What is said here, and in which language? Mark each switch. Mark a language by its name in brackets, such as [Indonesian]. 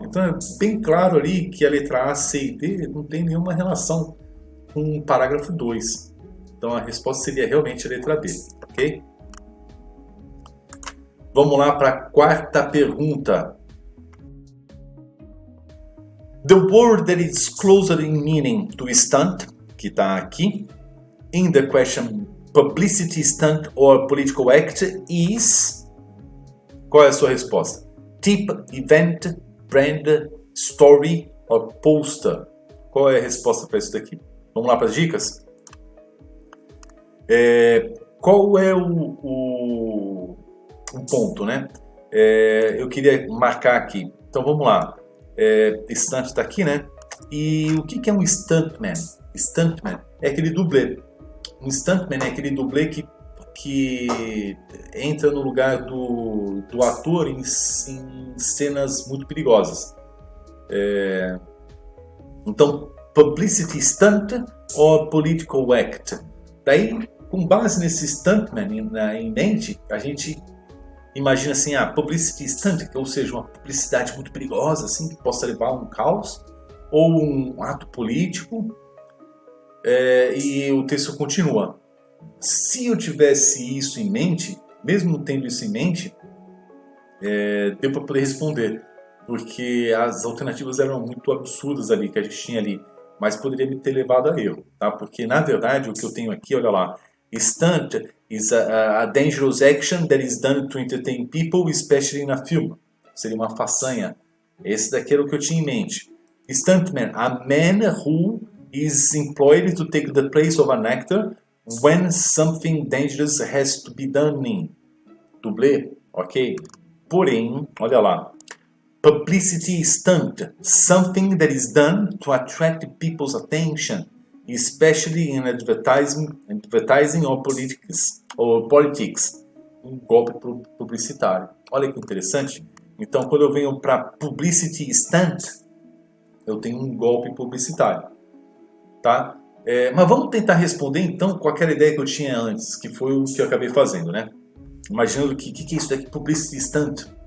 [Portuguese] Então é bem claro ali que a letra A, C e D não tem nenhuma relação com o parágrafo 2. Então a resposta seria realmente a letra B, ok? Vamos lá para a quarta pergunta. [English] The word that is closer in meaning to stunt, [Portuguese] que está aqui, [English] in the question publicity stunt or political act is... [Portuguese] Qual é a sua resposta? [English] Tip, event, brand, story or poster? [Portuguese] Qual é a resposta para isso daqui? Vamos lá para as dicas? Qual é o ponto, né? Eu queria marcar aqui. Então vamos lá. Stunt está aqui, né? E o que é um stuntman? Stuntman é aquele dublê. Um stuntman é aquele dublê que entra no lugar do ator em cenas muito perigosas. [English] Então, publicity stunt or political act. [Portuguese] Daí, com base nesse stuntman em mente, a gente imagina assim, publicity stunt, ou seja, uma publicidade muito perigosa, assim, que possa levar a um caos, ou um ato político, e o texto continua. Se eu tivesse isso em mente, mesmo tendo isso em mente, deu para poder responder, porque as alternativas eram muito absurdas ali, que a gente tinha ali, mas poderia me ter levado a erro, tá? Porque na verdade o que eu tenho aqui, olha lá, [English] stunt is a dangerous action that is done to entertain people, especially in a film. [Portuguese] Seria uma façanha. Esse daqui era o que eu tinha em mente. [English] Stuntman, a man who is employed to take the place of an actor when something dangerous has to be done in. [Portuguese] Dublê, ok? Porém, olha lá. [English] Publicity stunt, something that is done to attract people's attention, especially in advertising or politics. [Portuguese] Um golpe publicitário. Olha que interessante. Então, quando eu venho para publicity stunt, eu tenho um golpe publicitário, tá? Mas vamos tentar responder então com aquela ideia que eu tinha antes, que foi o que eu acabei fazendo, né? Imaginando que é isso daqui, publicity stunt.